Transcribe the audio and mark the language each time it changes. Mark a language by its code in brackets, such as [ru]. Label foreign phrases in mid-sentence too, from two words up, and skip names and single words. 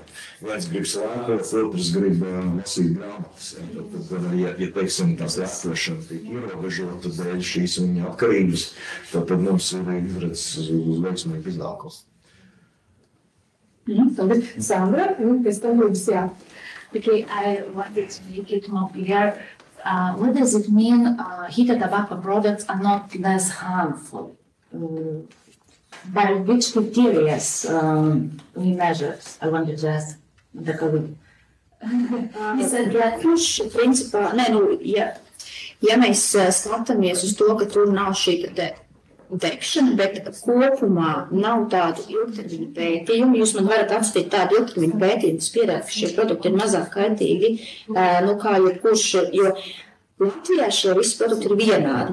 [lv] Viens grib slēpot, otrs grib lasīt grāmatas, ja. Tad, ja teiksim, tās lētošana tiek ierobežota dēļ šīs viņa atkarības, tad mums ir izredzes uz veiksmīgu iznākumu. Sandra, pēc tam būs jā. [en] Okay, I wanted to make it more clear. What does it mean heated tobacco products are not less harmful? By which criteria we measure? I wanted to ask the colleague. [lv] Kurš, principā, ja mēs skatāmies uz to, ka tur nav šī degšana, bet kopumā nav tādu ilgtermiņu pētījumu. Jūs man varat apstīt tādu ilgtermiņu pētījumu, kas pierāda, ka šie produkti ir mazāk kaitīgi, kā jebkurš, jo Latvijā šie visi produkti ir vienādi.